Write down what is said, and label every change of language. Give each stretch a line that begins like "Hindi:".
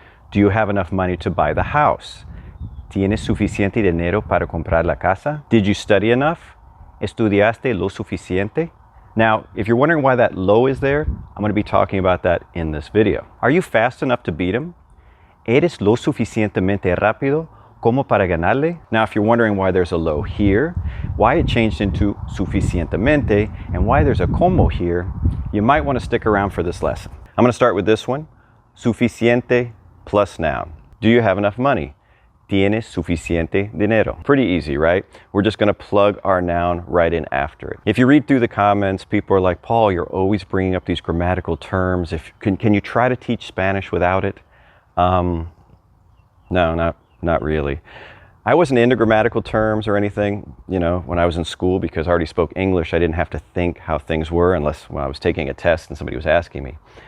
English: Do you have enough money to buy the house?
Spanish: ¿Tienes suficiente dinero para comprar la casa?
English: Did you study enough?
Spanish: ¿Estudiaste lo suficiente?
English: Now, if you're wondering why that lo is there, I'm going to be talking about that in this video. Are you fast enough to beat him?
Spanish: ¿Eres lo suficientemente rápido como para ganarle?
English: Now, if you're wondering why there's a lo here, why it changed into suficientemente, and why there's a como here, you might want to stick around for this lesson. I'm going to start with this one. Suficiente plus noun. Do you have enough money?
Spanish: ¿Tienes suficiente dinero?
English: Pretty easy, right? We're just going to plug our noun right in after it. If you read through the comments, people are like, Paul, you're always bringing up these grammatical terms. Can you try to teach Spanish without it? No, not really. I wasn't into grammatical terms or anything, when I was in school, because I already spoke English. I didn't have to think how things were unless when I was taking a test and somebody was asking me.